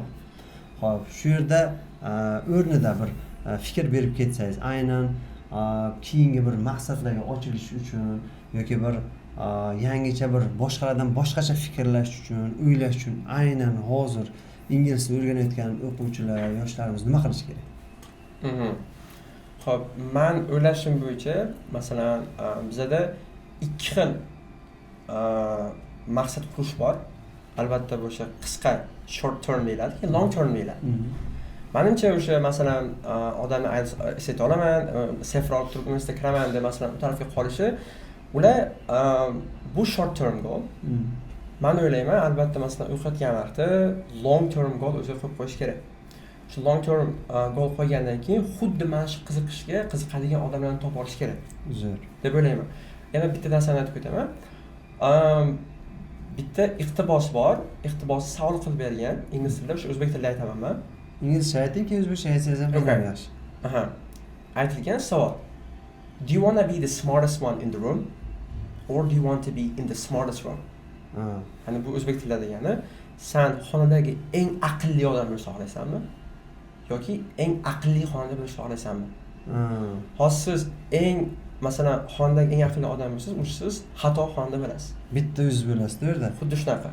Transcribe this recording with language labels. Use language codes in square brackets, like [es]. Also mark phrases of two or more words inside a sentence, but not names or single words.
[uz] Xo'p, shu yerda o'rnida bir fikr berib ketsangiz, aynan keyingi bir maqsadlarga ochilish uchun yoki bir yangicha bir boshqalardan boshqacha fikrlash uchun, o'ylash uchun aynan hozir ingliz tilini o'rganayotgan o'quvchilar, yoshlarimiz nima qilish kerak? Xo'p, men o'ylashim bo'yicha, masalan, bizda ikki xil maqsad qurish bor. Albatta bu o'sha qisqa [en] short term [uz] deyiladi, [en] long term [uz] deyiladi. Menimcha o'sha masalan odamni SAT olaman, sefr olib turib universitetga kiraman deb masalan u tarafga qolishi, ular bu [en] short term goal. [uz] Men o'ylayman, albatta masalan o'qiyotgan vaqtda [en] long term goal [uz] o'zi qo'yib qo'yish kerak. Shu [en] long term goal [uz] qo'ygandan keyin xuddi mana shu qiziqadigan odamlarni topib olish kerak. Zo'r. Deb o'ylayman. Yana bitta narsani aytib o'taman. Bitta iqtibos bor, iqtibosni savol qilib bergan ingliz tilida, o'sha o'zbek tilida aytaman men. Inglizcha ayting, keyin o'zbekcha aytsangiz ham yaxshi. Aytilgan savol. [en] Do you want to be the smartest one in the room or do you want to be in the smartest room? [uz] Hani bu o'zbek tilida degani, sen xonadagi eng aqlli odam bo'lishni xohlaysanmi? Yoki eng aqlli xonada bo'lishni xohlaysanmi? Hozir siz eng masalan xonadagi eng aqlli odam bo'lsangiz, siz xato xonada bo'lasiz. Bitta o'zingiz bo'lasiz, to'g'ri? Xuddi shunaqa.